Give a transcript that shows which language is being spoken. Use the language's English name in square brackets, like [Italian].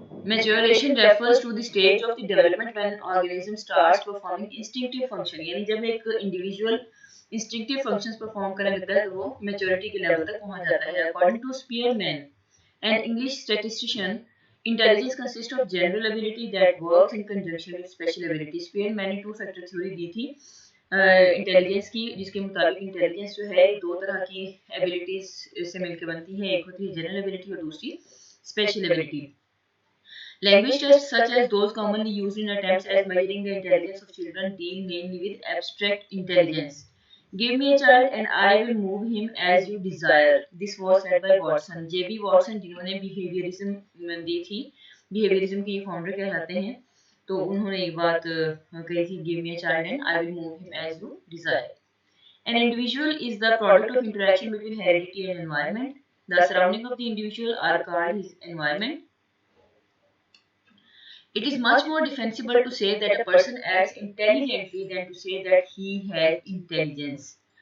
[English] Maturation refers to the stage of the development when an organism starts performing instinctive function. [Urdu] یعنی جب ایک individual instinctive functions perform کرنے لگتا ہے تو وہ maturity کے لیول تک پہنچ جاتا ہے۔ [English] According to Spearman, an English statistician, intelligence consists of general ability that works in conjunction with special ability. [Urdu] Spearman نے 2 factor theory دی تھی انٹیلیجنس کی، جس کے مطابق انٹیلیجنس جو ہے 2 طرح کی ایبلٹیز سے مل کے بنتی ہے، ایک ہوتی ہے جنرل ایبلٹی اور دوسری special ability. [English] Language tests such as those commonly used in attempts at measuring the intelligence of children deal mainly with abstract intelligence. Give me a child and I will move him as you desire. This was said by Watson. J.B. [Urdu] Watson جنہوں نے behaviorism دی تھی، behaviorism کے یہ founder کہلاتے ہیں، تو انہوں نے یہ بات کہی تھی [English] give me a child and I will move him as you desire. An individual is the product of interaction between heredity and environment. The surroundings of the individual are called his environment. It is much more defensible to say that a person acts intelligently than to say that he has intelligence.